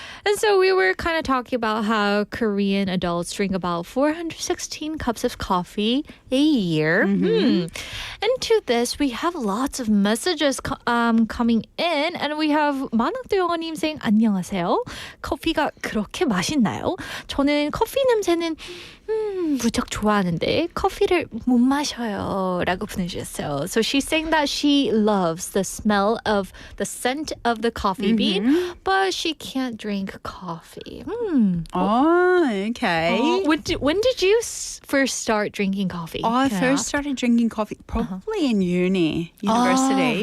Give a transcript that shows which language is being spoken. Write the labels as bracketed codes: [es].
[en] And so we were kind of talking about how Korean adults drink about 416 cups of coffee a year. And to this, we have lots of messages coming in. And we have 만학도 영어님 saying [ko] 안녕하세요. 커피가 그렇게 맛있나요? 저는 커피 냄새는 무척 좋아하는데 커피를 못 마셔요 라고 보내주셨어요. [en] So she's saying that she loves the smell of the scent of the coffee bean, but she can't drink coffee. Oh, okay. When did you first start drinking coffee? I Can first ask? started drinking coffee probably in university